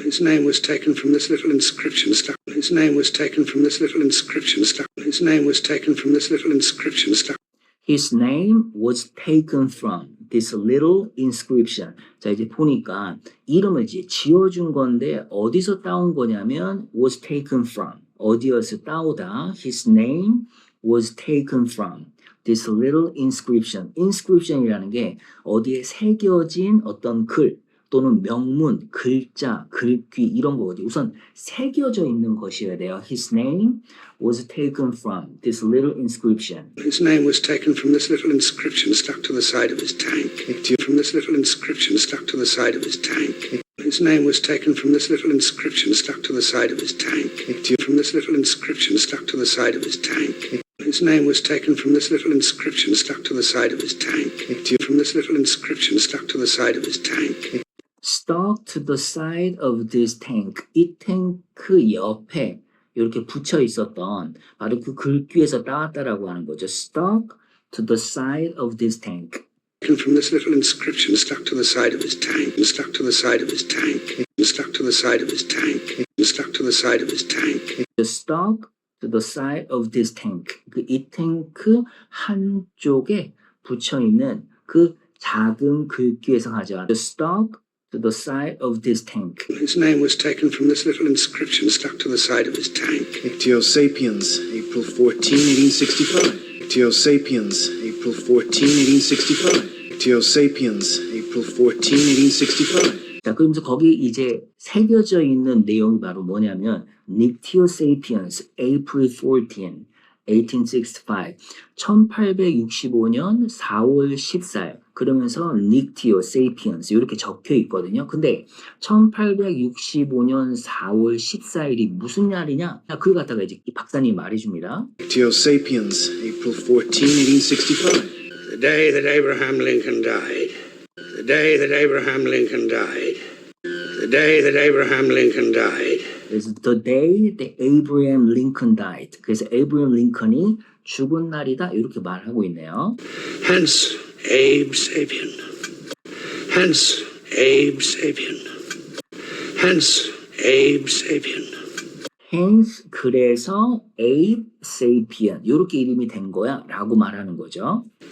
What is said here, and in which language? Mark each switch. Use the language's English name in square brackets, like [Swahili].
[English] His name was taken from this little inscription stuck. His name was taken from this little inscription stuck. His name was taken from this little inscription stuck. His name was taken from this little inscription. [Korean] 자, 이제 보니까 이름을 이제 지어준 건데 어디서 따온 거냐면 [English] was taken from. [Korean] 어디에서 따오다. [English] His name was taken from this little inscription. [Korean] inscription이라는 게 어디에 새겨진 어떤 글 또는 명문, 글자, 글귀 이런 거 어디 우선 새겨져 있는 것이어야 돼요. [English] His name was taken from this little inscription. His name was taken from this little inscription stuck to the side of his tank. From this little inscription stuck to the side of his tank. His name was taken from this little inscription stuck to the side of his tank. From this little inscription stuck to the side of his tank. His name was taken from this little inscription stuck to the side of his tank. From this little inscription stuck to the side of his tank. Stuck to the side of this tank. [Korean] 이 탱크 옆에 이렇게 붙여 있었던 바로 그 글귀에서 따왔다라고 하는 거죠. [English] Stuck to the side of this tank. From this little inscription stuck to the side of his tank. Stuck to the side of his tank. Stuck to the side of his tank. Stuck to the side of his tank. Stuck to the side of this tank. [Korean] 그 이 탱크 한쪽에 붙여 있는 그 작은 글귀에서 가져온 [English] stuck to the side of this tank. His name was taken from this little inscription stuck to the side of his tank. Ictio Sapiens, April 14, 1865. Ictio Sapiens, April 14, 1865. Ictio Sapiens, April 14, 1865. [Korean] 자, 그러면서 거기 이제 새겨져 있는 내용이 바로 뭐냐면 Nictio Sapiens, April 14, 1865. 1865년 4월 14일. 그러면서 Nictio Sapiens 이렇게 적혀 있거든요. 근데 1865년 4월 14일이 무슨 날이냐? 그걸 갖다가 이제 이 박사님이 말해줍니다. [English] Ictio Sapiens, April 14, 1865. The day that Abraham Lincoln died. The day that Abraham Lincoln died. The day that Abraham Lincoln died. [Korean] 그래서 [English] the day that Abraham Lincoln died. [Korean] 그래서 Abraham Lincoln이 죽은 날이다 이렇게 말하고 있네요. [English] Hence Abe Sapien. Hence Abe Sapien. Hence Abe Sapien. Hence [Korean] 그래서 Abe Sapien 이렇게 이름이 된 거야 라고 말하는 거죠.